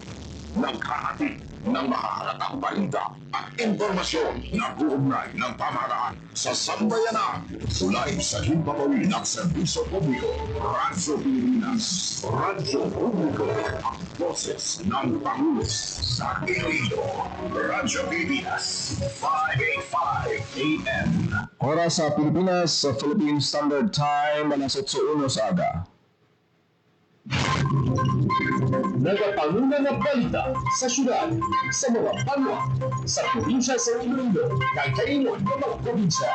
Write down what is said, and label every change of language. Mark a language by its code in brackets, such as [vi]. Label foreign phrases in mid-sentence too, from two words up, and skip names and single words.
[tl] Naghahatid ng makakalatang balita at impormasyon na buugnay ng pamahalaan sa sambayanan. Tulay sa himpapawid ng serbisyo publiko. Radyo Pilipinas. Radyo Publiko. Ang boses ng Pangulo sa Iloilo. Radyo Pilipinas. 585 AM. [hil] Oras sa Pilipinas, sa [en] Philippine Standard Time, [hil] alas 8:01 sa aga. Nagapanguna na balita sa syudad, sa mga banwa, sa probinsya sa Iloilo, kakaingon ng mga probinsya.